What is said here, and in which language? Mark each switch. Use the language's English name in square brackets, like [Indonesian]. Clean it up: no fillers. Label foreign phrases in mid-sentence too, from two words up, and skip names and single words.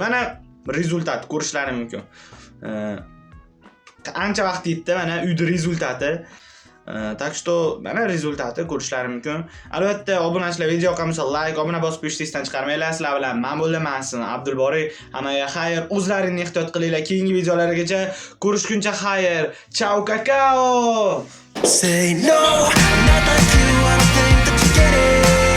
[Uzbek] Mana rezultat ko'rishlaring mumkin. Ancha vaqt yetdi, mana uyda rezultati. [Russian] Так что [Uzbek] mana rezultati ko'rishlaring mumkin. Albatta, obunachilar, video yoqqansa like, obuna bosib qo'yishni esdan chiqarmanglar. Sizlar bilan men bo'ldim, Abdulboriy. Hammaga xayr, o'zlaringni ehtiyot qilinglar. Keyingi videolargacha ko'rishguncha xayr. [Italian] Ciao, kakao. [English] Say no, not like you, I don't think that you get it.